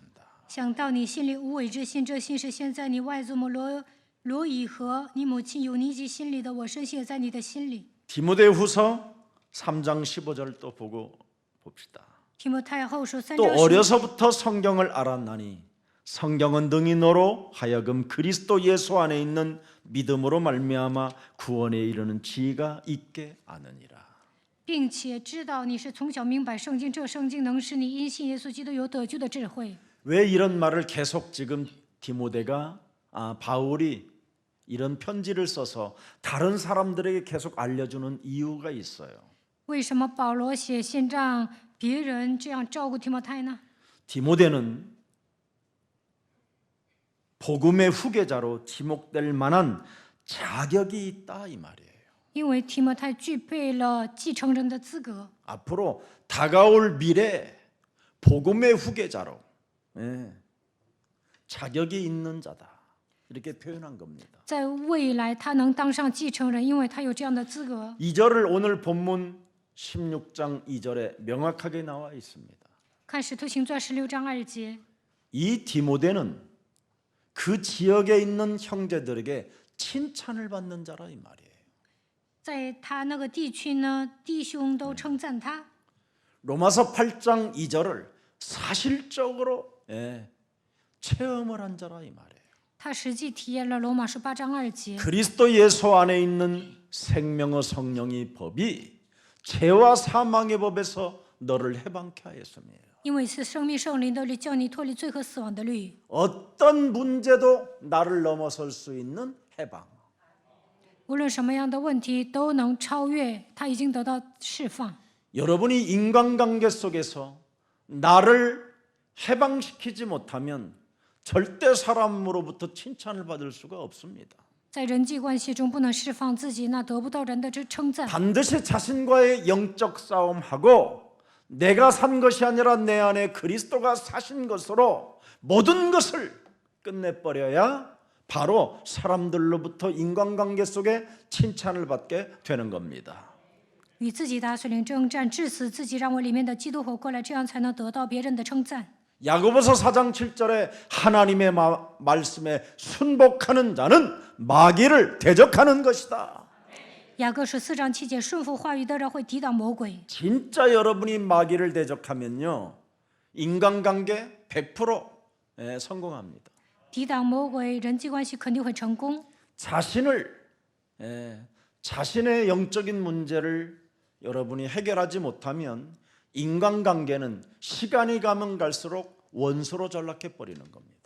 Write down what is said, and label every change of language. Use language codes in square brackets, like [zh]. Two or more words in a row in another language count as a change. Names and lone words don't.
[zh] 想到你心里无伪之心，这心是现在你外祖母罗以和你母亲有尼基心里的，我深信也在你的心里。 [ko] 디모데후서 3장 15절 또 보고 봅시다. [zh] 提摩太后书3 또 章15节， [ko] 어려서부터 성경을 알았나니 성경은 능히 너로 하여금 그리스도 예수 안에 있는 믿음으로 말미암아 구원에 이르는 지혜가 있게 아느니라. [zh] 并且知道你是从小明白圣经，这圣经能使你因信耶稣基督有得救的智慧。 [ko] 왜 이런 말을 계속 지금 바울이 이런 편지를 써서 다른 사람들에게 계속 알려주는 이유가 있어요. [zh] 为什么保罗写信让别人这样照顾提摩太呢？ [ko] 디모데는 복음의 후계자로 지목될 만한 자격이 있다 이 말이에요. [zh] 因为提摩太具备了继承人的资格， [ko] 앞으로 다가올 미래 복음의 후계자로 자격이 있는 자다 이렇게 표현한 겁니다. [zh] 在未来他能当上继承人，因为他有这样的资格。 [ko] 2절을 오늘 본문 16장 2절에 명확하게 나와 있습니다. [zh] 看《使徒行传》16章2节， [ko] 이 디모데는 그 지역에 있는 형제들에게 칭찬을 받는 자라 이 말이에요. [zh] 在他那个地区呢，弟兄都称赞他。 [ko] 로마서 8장 2절을 사실적으로 체험을 한 자라 이 말이에요. [zh] 他实际体验了罗马书8章2节， [ko] 그리스도 예수 안에 있는 생명의 성령의 법이 죄와 사망의 법에서 너를 해방케 하였음이에요. [zh] 因为是生命圣灵的律，叫你脱离罪和死亡的律。 [ko] 어떤 문제도 나를 넘어설 수 있는 해방. [zh] 无论什么样的问题都能超越，他已经得到释放。 [ko] 여러분이 인간관계 속에서 나를 해방시키지 못하면 절대 사람으로부터 칭찬을 받을 수가 없습니다. [zh] 在人际关系中不能释放自己，那得不到人的称赞。 [ko] 반드시 자신과의 영적 싸움하고 내가 산 것이 아니라 내 안에 그리스도가 사신 것으로 모든 것을 끝내버려야 바로 사람들로부터 인간관계 속에 칭찬을 받게 되는 겁니다. [zh] 与自己打属灵征战，致死自己，让我里面的基督活过来，这样才能得到别人的称赞。 [ko] 야고보서 4장 7절에 하나님의 말씀에 순복하는 자는 마귀를 대적하는 것이다. [zh] 雅各书4章7节，顺服话语的人会抵挡魔鬼。 [ko] 진짜 여러분이 마귀를 대적하면요 인간관계 100% 성공합니다. [zh] 抵挡魔鬼，人际关系肯定会成功。 [ko] 자신의 영적인 문제를 여러분이 해결하지 못하면 인간관계는 시간이 가면 갈수록 원수로 전락해 버리는 겁니다.